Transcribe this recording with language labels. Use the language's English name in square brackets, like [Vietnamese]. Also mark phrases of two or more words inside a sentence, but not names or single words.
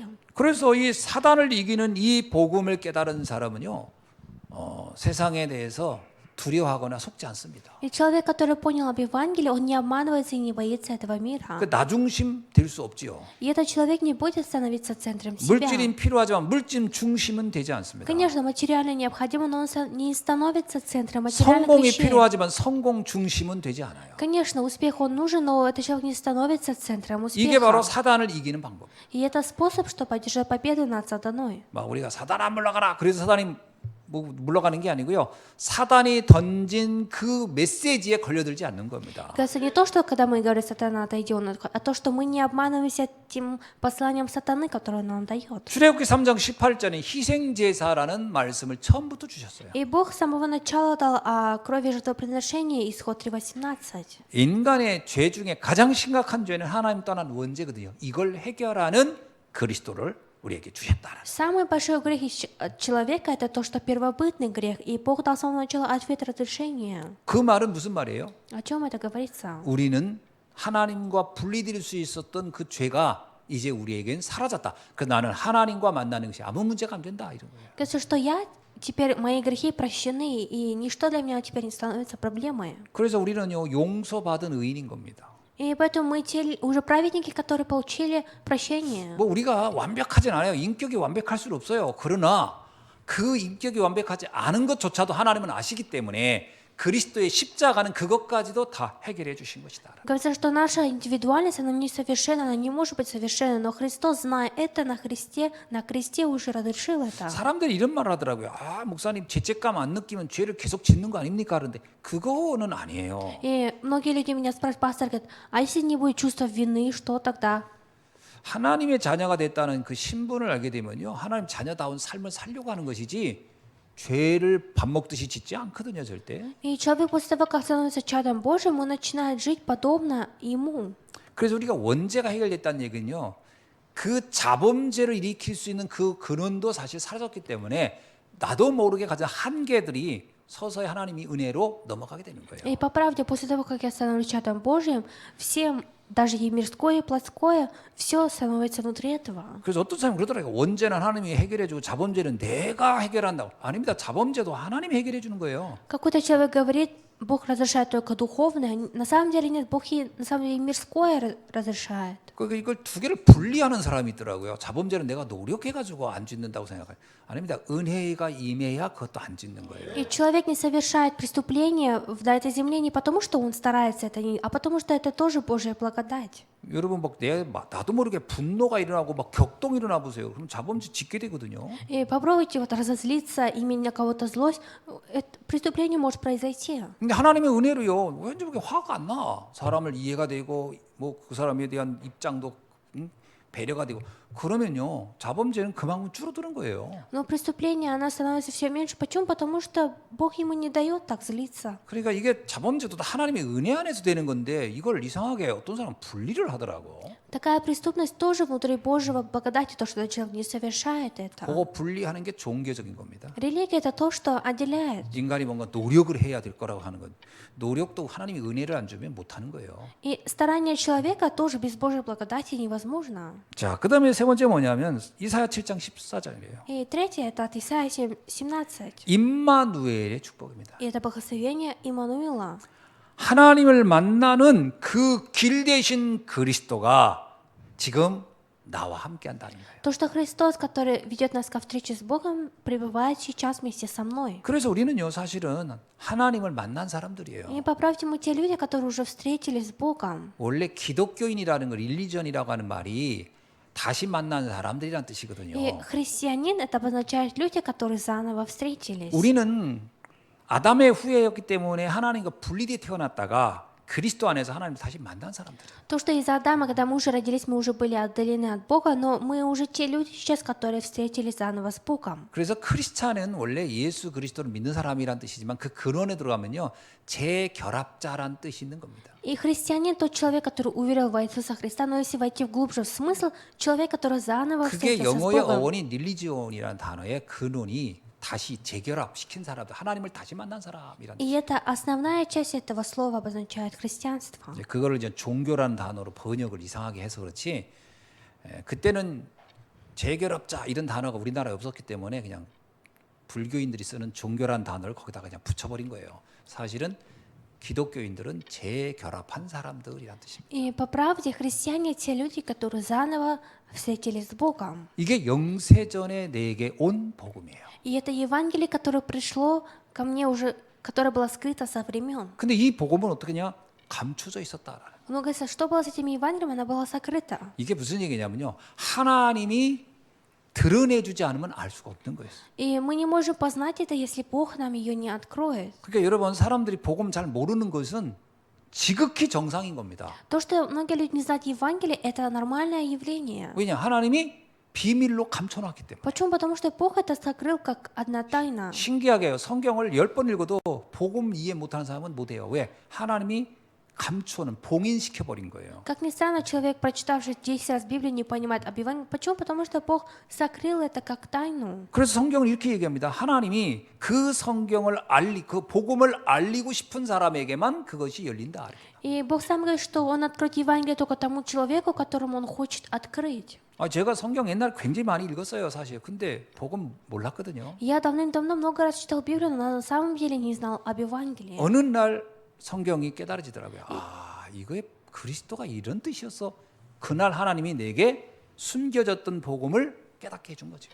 [Korean] 그래서 이 사단을 이기는 이 복음을 깨달은 사람은요, 세상에 대해서 두려워하거나 속지 않습니다. [Russian] И человек, который понял об Евангелии, он не обманывается и не боится этого мира. [Korean] 그 나중심 될 수 없지요. [Russian] И этот человек не будет становиться центром себя. [Korean] 물질이 필요하지만 물질 중심은 되지 않습니다. [Russian] Конечно, материально необходимо, но он не становится центром материальных [Korean] 성공이 [Russian] вещей. [Korean] 필요하지만 성공 중심은 되지 않아요. [Russian] Конечно, успех он нужен, но этот человек не становится центром [Korean] 이게 바로 [Russian] успеха. [Korean] 사단을 이기는 방법. [Russian] И это способ, чтобы одержать победу над сатаной. [Korean] 막 우리가 사단아 물러가라. 그래서 사단이 뭐 물러가는 게 아니고요. 사단이 던진 그 메시지에 걸려들지 않는 겁니다. [Russian] Кажется, не то, что когда мы говорим «сатана, отойди», а то, что мы не обманываемся тем посланием сатаны, которое он нам дает. [Korean] 출애굽기 3장 18절에 희생제사라는 말씀을 처음부터 주셨어요. [Russian] И Бог с самого начала дал о крови жертвоприношения, исход 3:18. [Korean] 인간의 죄 중에 가장 심각한 죄는 하나님 떠난 원죄거든요. 이걸 해결하는 그리스도를 우리에게 주셨다. [Russian] Самый большой грех человека – это то, что первобытный грех, и Бог дал с самого начала ответ разрешения. [Korean] 그 말은 무슨 말이에요? [Russian] О чем это говорится? [Korean] 우리는 하나님과 분리될 수 있었던 그 죄가 이제 우리에겐 사라졌다. 그 나는 하나님과 만나는 것이 아무 문제가 안 된다 이런 거예요. [Russian] Кажется, что теперь мои грехи прощены, и ничто для меня теперь не становится проблемой. [Korean] 그래서 우리는요 용서받은 의인인 겁니다. [Russian] И поэтому мы те уже праведники, которые получили прощение. [Korean] 뭐 우리가 완벽하진 않아요. 인격이 완벽할 수는 없어요. 그러나 그 인격이 완벽하지 않은 것조차도 하나님은 아시기 때문에 그리스도의 십자가는 그것까지도 다 해결해 주신 것이다. [Russian] Говорится, что наша индивидуальность, она несовершенна, она не может быть совершенной, но Христос, зная это на кресте уже разрешил это. [Korean] 사람들이 이런 말을 하더라고요. 아 목사님 죄책감 안 느끼면 죄를 계속 짓는 거 아닙니까? 그런데 그거는 아니에요. [Russian] И многие люди меня спрашивают, пастор, говорит, а если не будет чувства вины, что тогда? [Korean] 하나님의 자녀가 됐다는 그 신분을 알게 되면요, 하나님 자녀다운 삶을 살려고 하는 것이지 죄를 밥 먹듯이 짓지 않거든요, 절대. [Russian] И человек после того, как становится чадом Божьим, он начинает жить подобно ему. [Korean] 그래서 우리가 원죄가 해결됐다는 얘기는요, 그 자범죄를 일으킬 수 있는 그 근원도 사실 사라졌기 때문에 나도 모르게 가진 한계들이 서서히 하나님이 은혜로 넘어가게 되는 거예요. [Russian] И по правде, после того, как я становлюсь чадом Божьим, всем, даже и мирское, и плотское, все становится внутри этого. [Korean] 그래서 어떤 사람이 그러더라고요. 원죄는 하나님이 해결해주고 자범죄는 내가 해결한다고. 아닙니다. 자범죄도 하나님이 해결해주는 거예요. [Russian] Какой-то человек говорит, Бог разрешает только духовное. На самом деле нет, Бог и на самом деле мирское разрешает. [Korean] 이걸 두 개를 분리하는 사람이 있더라고요. 자범죄는 내가 노력해가지고 안 짓는다고 생각해요. 아닙니다. 은혜가 임해야 그것도 안 짓는 거예요. [Russian] И человек не совершает преступление на этой земле не потому, что он старается это, а потому, что это тоже Божья благодать. [Korean] 여러분 나도 모르게 분노가 일어나고 막 격동이 일어나 보세요. 그럼 자범죄 짓게 되거든요. [Russian] И попробуйте вот разозлиться, иметь на кого-то злость, это преступление может произойти. [Korean] 근데 하나님의 은혜로요. 왠지 그렇게 화가 안 나. 사람을 이해가 되고 뭐 그 사람에 대한 입장도 배려가 되고 그러면요 자범죄는 그만큼 줄어드는 거예요. [Russian] Но преступление, оно становится все меньше. Почему? Потому что Бог ему не дает так злиться. [Korean] 그러니까 이게 자범죄도 다 하나님의 은혜 안에서 되는 건데 이걸 이상하게 어떤 사람은 분리를 하더라고. [Russian] Такая преступность тоже внутри Божьего благодати, то, что человек не совершает это. [Korean] 그거 분리하는 게 종교적인 겁니다. [Russian] Религия – это то, что отделяет. [Korean] 인간이 뭔가 노력을 해야 될 거라고 하는 건 노력도 하나님이 은혜를 안 주면 못 하는 거예요. [Russian] И старание человека тоже без Божьей благодати невозможно. [Korean] 자, 그다음에 세 번째 뭐냐면 이사야 7장 14절이에요. [Russian] И третье – это от Исаия 17. [Korean] 임마누엘의 축복입니다. [Russian] И это благословение Иммануила. [Korean] 하나님을 만나는 그 길 대신 그리스도가 지금 나와 함께 한다는 거예요. [Russian] То, что Христос, который ведет нас ко встрече с Богом, пребывает сейчас вместе со мной. [Korean] 그래서 우리는요, 사실은 하나님을 만난 사람들이에요. [Russian] И по правде мы те люди, которые уже встретились с Богом. [Korean] 원래 기독교인이라는 걸 릴리전이라고 하는 말이 다시 만난 사람들이란 뜻이거든요. [Russian] И христианин – это обозначает люди, которые заново встретились. [Korean] 우리는 아담의 후예였기 때문에 하나님과 분리되어 태어났다가 그리스도 안에서 하나님을 다시 만난 사람들이에요. [Russian] То, что из-за Адама, когда мы уже родились, мы уже были отдалены от Бога, но мы уже те люди сейчас, которые встретились заново с Богом. [Korean] 그래서 크리스찬은 원래 예수 그리스도를 믿는 사람이란 뜻이지만 그 근원에 들어가면요 재결합자란 뜻이 있는 겁니다. [Russian] И христианин тот человек, который уверовал в Иисуса Христа, но если войти глубже в смысл, человек, который заново [Korean] 그게 [Russian] встретился с [Korean] 영어의 [Russian] Богом. [Korean] 어원인 릴리지온이라는 단어의 근원이 다시 재결합시킨 사람들, 하나님을 다시 만난 사람이란 [Russian] И это основная часть этого слова обозначает христианство. [Korean] 이제 그거를 이제 종교라는 단어로 번역을 이상하게 해서 그렇지 그때는 재결합자 이런 단어가 우리나라에 없었기 때문에 그냥 불교인들이 쓰는 종교란 단어를 거기다가 그냥 붙여버린 거예요. 사실은 기독교인들은 재결합한 사람들이란 뜻입니다. [Russian] И по правде христиане те люди, которые заново встретились с Богом. [Korean] 이게 영세전에 내게 온 복음이에요. [Russian] И это Евангелие, которое пришло ко мне уже, которое было скрыто со времен. [Korean] 근데 이 복음은 어떻게냐? 감춰져 있었다라는. [Russian] Но говорится, что было с этим Евангелием, она была сокрыта. [Korean] 이게 무슨 얘기냐면요. 하나님이 드러내주지 않으면 알 수가 없는 거예요. [Russian] И мы не можем познать это, если Бог нам ее не откроет. [Korean] 그러니까 여러분 사람들이 복음 잘 모르는 것은 지극히 정상인 겁니다. [Russian] То, что многие люди не знают Евангелие, это нормальное явление. [Korean] 왜냐? 하나님이 비밀로 감춰놨기 때문에. [Russian] Почему? Потому что Бог это сокрыл как одна тайна. [Korean] 신기하게요. 성경을 10번 읽어도 복음 이해 못하는 사람은 못해요. 왜? 하나님이 감추는 봉인시켜버린 거예요. [Russian] Как ни странно, человек, прочитавший 10 раз Библию, не понимает об Евангелии. Почему? Потому что Бог сокрыл это как тайну. [Korean] 그래서 성경은 이렇게 얘기합니다. 하나님이 그 성경을 그 복음을 알리고 싶은 사람에게만 그것이 열린다. [Russian] И Бог сам говорит, что Он откроет Евангелие только тому человеку, которому Он хочет открыть. [Korean] 제가 성경 옛날 굉장히 많이 읽었어요, 사실. 근데 복음 몰랐거든요. [Russian] Я давным-давно много раз читал Библию, но на самом деле не знал об Евангелии. [Korean] 어느 날 성경이 깨달아지더라고요. 이거에 그리스도가 이런 뜻이었어. 그날 하나님이 내게 숨겨졌던 복음을 깨닫게 해준 거죠.